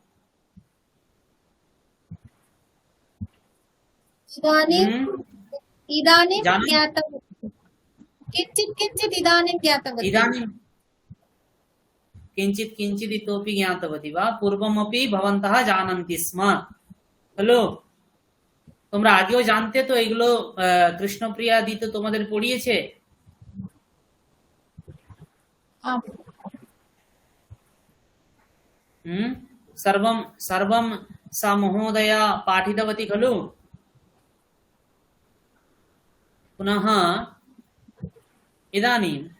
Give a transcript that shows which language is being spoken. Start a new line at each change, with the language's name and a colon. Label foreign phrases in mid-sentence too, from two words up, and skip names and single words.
Sanskrit: इदानीं इदानीं जानामि। ज्ञातवती किञ्चित् किञ्चित् इदानीं ज्ञातवती इदानीं किञ्चित् किञ्चित् इतोपि ज्ञातवती वा पूर्वमपि भवन्तः जानन्ति स्म खलु
Bangla: তোমরা আগেও জানতে তো এগুলো কৃষ্ণপ্রিয়া দি তো তোমাদের পড়িয়েছে
Sanskrit: आम् सर्वं सर्वं सा महोदया पाठितवती खलु पुनः इदानीं